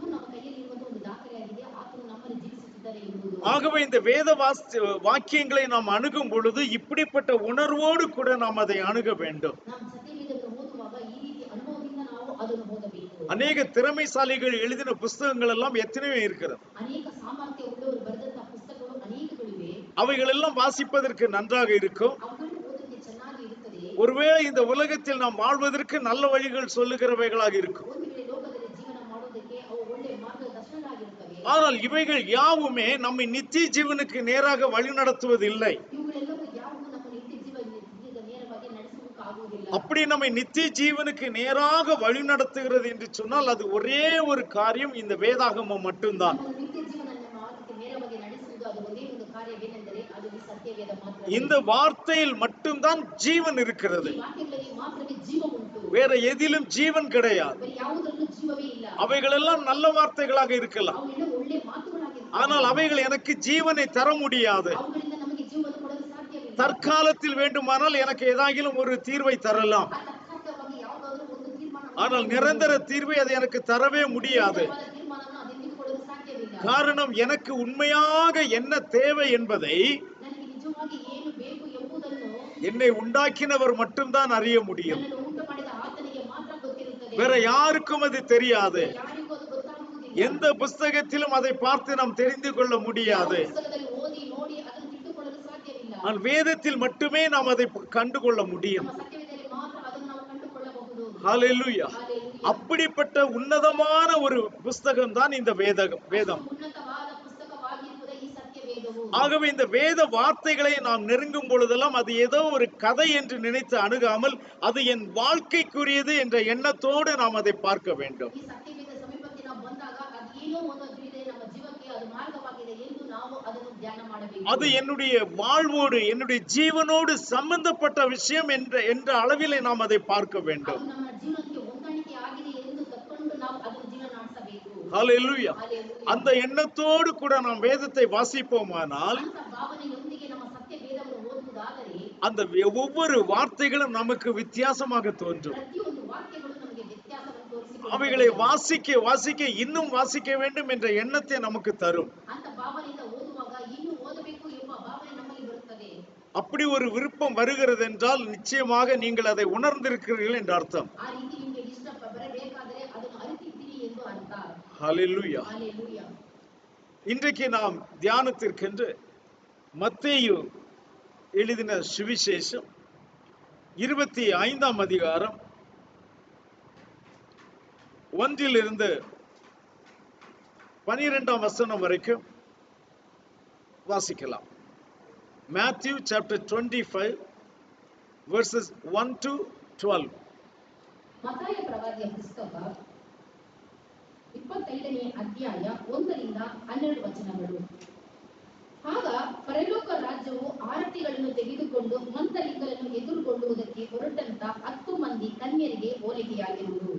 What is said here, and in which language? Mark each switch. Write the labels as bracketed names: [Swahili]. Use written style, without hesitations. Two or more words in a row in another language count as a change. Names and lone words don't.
[Tamil] ஆகவே இந்த வேத வாக்கியங்களை நாம் அணுகும் பொழுது இப்படிப்பட்ட உணர்வோடு கூட நாம் அதை அணுக வேண்டும். அநேக திறமைசாலிகள் எழுதின புஸ்தகங்கள் எல்லாம் எத்தனையோ இருக்கிறது. [Kannada] ಅನೇಕ ಸಾಮರ್ಥ್ಯ ಉಳ್ಳವರು ಬರೆದಂತಹ ಪುಸ್ತಕಗಳು ಅನೇಕಗಳಿವೆ. [Tamil] அவைகள் எல்லாம் வாசிப்பதற்கு நன்றாக இருக்கும். [Kannada] ಅವುಗಳು ಓದಕ್ಕೆ ಚೆನ್ನಾಗಿ ಇರುತ್ತದೆ. [Tamil] ஒருவேளை இந்த உலகத்தில் நாம் வாழ்வதற்கு நல்ல வழிகள் சொல்லுகிறவைகளாக இருக்கும். [Kannada] ಒಂದು ವೇಳೆ ಲೋಕದಲ್ಲಿ ಜೀವನ ಮಾಡೋದಕ್ಕೆ ಅವು ಒಳ್ಳೆಯ ಮಾರ್ಗದರ್ಶನಗಳಾಗಿರುತ್ತವೆ. [Tamil] ஆனால் இவைகள் யாவுமே நம்மை நித்திய ஜீவனுக்கு நேராக வழி நடத்துவதில்லை. [Kannada] ಇವುಗಳೆಲ್ಲವೂ ಯಾವುವು ನಮ್ಮ ನಿತ್ಯ ಜೀವನದ ನೇರವಾಗಿ ನಡೆಸುವುದಕ್ಕೆ ಆಗುವುದಿಲ್ಲ. [Tamil] அப்படி நம்மை நித்திய ஜீவனுக்கு நேராக வழி நடத்துகிறது என்று சொன்னால் அது ஒரே ஒரு காரியம், இந்த வேதாகமம் மட்டும்தான். [Kannada] ನಮ್ಮ ನಿತ್ಯ ಜೀವನ ಮಾರ್ಗಕ್ಕೆ ನೇರವಾಗಿ ನಡೆಸುವುದು ಅದು ಒಂದೇ ಒಂದು ಕಾರ್ಯವೇನೆಂದರೆ ಅದು ಈ ಸತ್ಯವೇದ ಮಾತ್ರ. [Tamil] இந்த வார்த்தையில் மட்டும்தான் ஜீவன் இருக்கிறது. [Kannada] ಈ ವಾಕ್ಯಗಳಲ್ಲಿ ಮಾತ್ರವೇ ಜೀವ ಉಂಟು. [Tamil] வேற எதிலும் ஜீவன் கிடையாது. [Kannada] ಬೇರೆ ಯಾವುದರಲ್ಲೂ ಜೀವವೇ ಇಲ್ಲ. [Tamil] அவைகளெல்லாம் நல்ல வார்த்தைகளாக இருக்கலாம். [Kannada] ಅವೆಲ್ಲ ಒಳ್ಳೆಯ ಮಾತುಗಳಾಗಿರುತ್ತವೆ. [Tamil] ஆனால் அவைகள் எனக்கு ஜீவனை தர முடியாது. [Kannada] ಅವುಗಳಿಂದ ನಮಗೆ ಜೀವವನ್ನು ಕೊಡಲು ಸಾಧ್ಯವಿಲ್ಲ. [Tamil] தற்காலத்தில் வேண்டுமானால் எனக்கு ஏதாகிலும் ஒரு தீர்வை தரலாம். [Kannada] ತಾತ್ಕಾಲಿಕವಾಗಿ ಯಾವುದಾದರೂ ಒಂದು ತೀರ್ಮಾನ, [Tamil] ஆனால் நிரந்தர தீர்வை அது எனக்கு தரவே முடியாது. [Kannada] ತೀರ್ಮಾನವನ್ನು ಅದೆಂದಿಗೂ ಕೊಡಲು ಸಾಧ್ಯವಿಲ್ಲ. [Tamil] காரணம், எனக்கு உண்மையாக என்ன தேவை என்பதை [Kannada] ನನಗೆ ನಿಜವಾಗಿ ಏನು ಬೇಕು ಎಂಬುದನ್ನು [Tamil] என்னை உண்டாக்கினவர் மட்டும்தான் அறிய முடியும். [Kannada] ನನ್ನನ್ನು ಉಂಟು ಮಾಡಿದ ಆತನಿಗೆ ಮಾತ್ರ ಗೊತ್ತಿರುತ್ತದೆ. [Tamil] வேற யாருக்கும் அது தெரியாது. [Kannada] ಯಾರಿಗೂ ಅದು ಗೊತ್ತಾಗುವುದಿಲ್ಲ. [Tamil] எந்த புஸ்தகத்திலும் அதை பார்த்து நாம் தெரிந்து கொள்ள முடியாது. [Kannada] ಪುಸ್ತಕದಲ್ಲಿ ಓದಿ ನೋಡಿ ಅದನ್ನು ತಿಳಿದುಕೊಳ್ಳಲು ಸಾಧ್ಯವಿಲ್ಲ. [Tamil] ஆனால் வேதத்தில் மட்டுமே நாம் அதை கண்டுகொள்ள முடியும். [Kannada] ನಮ್ಮ ಸತ್ಯವೇದದಲ್ಲಿ ಮಾತ್ರ ಅದನ್ನು ನಾವು ಕಂಡುಕೊಳ್ಳಬಹುದು. [Tamil] ஹல்லேலூயா. [Kannada] ಹಾಲೆಲೂಯಾ. [Tamil] அப்படிப்பட்ட உன்னதமான ஒரு புஸ்தகம் தான் இந்த வேதம். [Kannada] ಉನ್ನತವಾದ ಪುಸ್ತಕವಾಗಿರುತ್ತದೆ ಈ ಸತ್ಯವೇದವು. [Tamil] ஆகவே இந்த வேத வார்த்தைகளை நாம் நெருங்கும் பொழுதெல்லாம் அது ஏதோ ஒரு கதை என்று நினைத்து அணுகாமல் அது என் வாழ்க்கைக்குரியது என்ற எண்ணத்தோடு நாம் அதை பார்க்க வேண்டும். [Kannada] ಈ ಸತ್ಯವೇದ ಸಮೀಪಕ್ಕೆ ನಾವು ಬಂದಾಗ ಅದು ಏನೋ ಒಂದು ತಿಳಿದೆ ನಮ್ಮ ಜೀವಕ್ಕೆ ಅದು ಮಾರ್ಗವಾಗಿದೆ ಎಂದು ನಾವು ಅದನ್ನು ಧ್ಯಾನ ಮಾಡಬೇಕು. [Tamil] அது என்னுடைய வாழ்வோடு என்னுடைய ஜீவனோடு சம்பந்தப்பட்ட விஷயம் என்ற அளவிலே நாம் அதை பார்க்க வேண்டும். [Kannada] ಅದು ನಮ್ಮ ಜೀವನಕ್ಕೆ ಹೊಂದಾಣಿಕೆ ಆಗಿದೆ ಎಂದು ತಕ್ಕೊಂಡು ನಾವು ಅದನ್ನು ಜೀವನ ನಡೆಸಬೇಕು. [Tamil] ஹல்லேலூயா. [Kannada] ಹಾಲೆಲೂಯಾ. [Tamil] அந்த எண்ணத்தோடு கூட நாம் வேதத்தை வாசிப்போமானால் [Kannada] ಅಂತ ಭಾವನೆಯೊಂದಿಗೆ ನಮ್ಮ ಸತ್ಯವೇದವನ್ನು ಓದುವುದಾದರೆ [Tamil] அந்த ஒவ்வொரு வார்த்தைகளும் நமக்கு வித்தியாசமாக தோன்றும். [Kannada] ಪ್ರತಿಯೊಂದು ವಾಕ್ಯಗಳು ನಮಗೆ ವ್ಯತ್ಯಾಸವನ್ನು ತೋರಿಸಿಕೊಡುತ್ತವೆ. [Tamil] அவைகளை வாசிக்க வாசிக்க இன்னும் வாசிக்க வேண்டும் என்ற எண்ணத்தை நமக்கு தரும். [Kannada] ಅಂತ ಭಾವನೆಯಿಂದ ಓದುವಾಗ ಇನ್ನೂ ಓದಬೇಕು ಎಂಬ ಭಾವನೆ ನಮಗೆ ಬರುತ್ತದೆ. [Tamil] அப்படி ஒரு விருப்பம் வருகிறது என்றால் நிச்சயமாக நீங்கள் அதை உணர்ந்திருக்கிறீர்கள் என்று அர்த்தம். [Kannada] ಆ ರೀತಿ ನಿಮಗೆ ಇಷ್ಟ ಬರಬೇಕಾದರೆ ಅದನ್ನು ಅರಿತಿದ್ದೀರಿ ಎಂದು ಅರ್ಥ. [Tamil] ஹல்லேலூயா. [Kannada] ಹಾಲೆಲೂಯಾ. [Tamil] இன்றைக்கு நாம் தியானத்திற்கென்று மத்தேயு எழுதின சுவிசேஷம் 25ஆம் அதிகாரம் 1 12ஆம் வசனம் வரைக்கும் வாசிக்கலாம். [English] Matthew chapter 25 verses 1 to 12. [Kannada] ಮತ್ತಾಯ ಪ್ರವಾದಿಯ ಪುಸ್ತಕ 25ನೇ ಅಧ್ಯಾಯ 1ರಿಂದ 12 ವಚನಗಳು. ಆಗ ಪರಲೋಕ ರಾಜ್ಯವು ಆರತಿಗಳನ್ನು ತೆಗೆದುಕೊಂಡು ಮಂದಲಿಂಗರನ್ನು ಎದುರುಗೊಳ್ಳುವುದಕ್ಕೆ ಹೊರಟಂತ 10 ಮಂದಿ ಕನ್ಯರಿಗೆ ಹೋಲಿಕೆಯಾಗಿರುವುದು.